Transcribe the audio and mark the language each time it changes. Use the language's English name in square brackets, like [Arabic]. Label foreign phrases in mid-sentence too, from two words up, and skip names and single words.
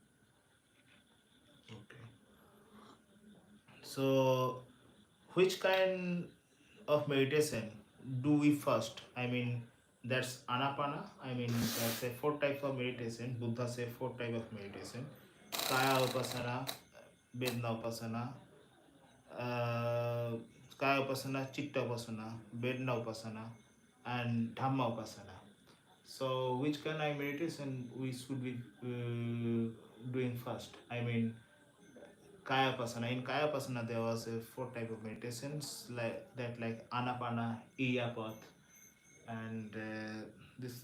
[English] Okay. So, which kind of meditation do we first? I mean, that's anapana. I mean, that's a four types of meditation. Buddha say four type of meditation: [Pali] kaya upasana, vedana upasana, uh, kaya upasana, chitta upasana, vedana upasana, and dhamma upasana. [English] So, which kind of meditation we should be doing first? I mean, [Pali] kaya pasana. [English] In [Pali] kaya pasana, [English] there was a four type of meditations like that, like anapana, iyapath, and this.